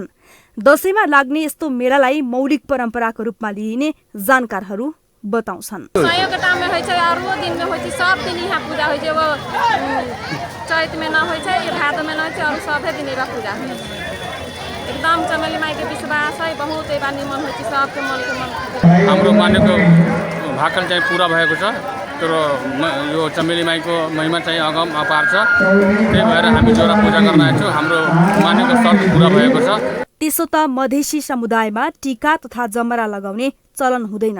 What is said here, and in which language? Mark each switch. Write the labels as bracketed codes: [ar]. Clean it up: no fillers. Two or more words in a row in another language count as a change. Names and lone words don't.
[ne] दशैंमा लाग्ने यस्तो मेलालाई मौलिक परम्पराको रूपमा लिइने जानकारहरू बताउँछन्। [mai] एकदम चमेली माई के विश्वास है, बहुत एबा निमन होइ छ, सबके मन के मन [ne] हाम्रो मानेको भाकल चाहिँ पूरा भएको छ। तर यो चमेली माईको महिमा चाहिँ अगम अपार छ। त्यही भएर हामी जोरा पूजा गर्न आएछौँ। हाम्रो मानेको शर्त पूरा भएको छ। त्यसो त मधेसी समुदायमा टीका तथा जमरा लगाउने चलन हुँदैन।